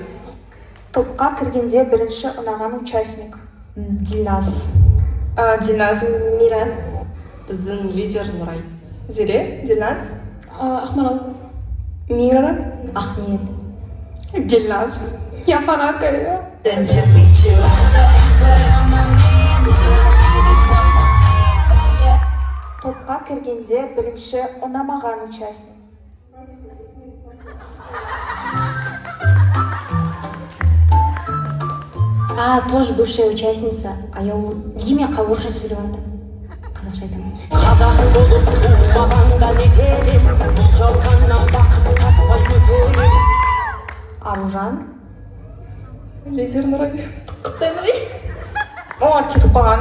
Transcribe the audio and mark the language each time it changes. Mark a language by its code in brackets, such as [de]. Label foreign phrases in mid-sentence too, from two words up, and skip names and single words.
[kk] Топқа кіргенде бірінші ұнаған участник. Дильназ. Дильназ. Мира. Біздің лидер Нұрай. Зере, Дильназ. Ақмарал. Мира. Ақниет. Дильназ. [ru] Я фанатка ее. [kk] Топқа кіргенде бірінші ұнамаған участник. [ru] Тоже бывшая участница. [kk] Я неге мен орысша сөйлеп жатырмын? Қазақша айтамын. Аружан. Лидер Нұрай. Қытай Нұрай. Олар кетіп қалған.